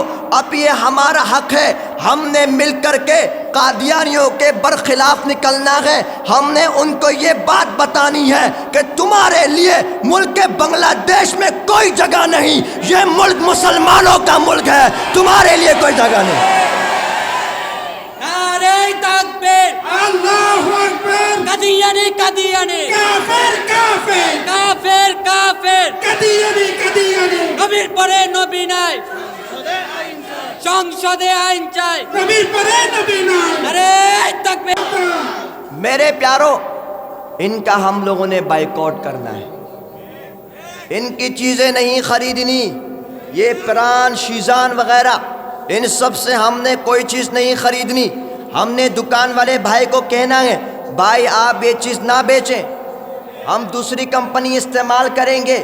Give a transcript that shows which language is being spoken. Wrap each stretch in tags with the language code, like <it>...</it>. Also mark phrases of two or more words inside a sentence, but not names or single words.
<ur>اب یہ ہمارا حق ہے، ہم نے مل کر کے قادیانیوں کے برخلاف نکلنا ہے۔ ہم نے ان کو یہ بات بتانی ہے کہ تمہارے لیے ملک بنگلہ دیش میں کوئی جگہ نہیں، یہ ملک مسلمانوں کا ملک ہے، تمہارے لیے کوئی جگہ نہیں۔ نعرہ تکبیر،</ur> <ar>الله أكبر</ar> <bn>কাদিয়ানি কাদিয়ানি, কাফের কাফের কাফের কাফের, কাদিয়ানি কাদিয়ানি নবীর পরে নবী নাই, সংসদে আইন চাই। নবীর পরে নবী নাই।</bn> <ur>نعرہ تکبیر. میرے پیارو، ان کا ہم لوگوں نے بائیکاٹ کرنا ہے، ان کی چیزیں نہیں خریدنی، یہ پران شیزان وغیرہ، ان سب سے ہم نے کوئی چیز نہیں خریدنی۔ ہم نے دکان والے بھائی کو کہنا ہے، بھائی آپ یہ چیز نہ بیچیں، ہم دوسری کمپنی استعمال کریں گے۔</ur>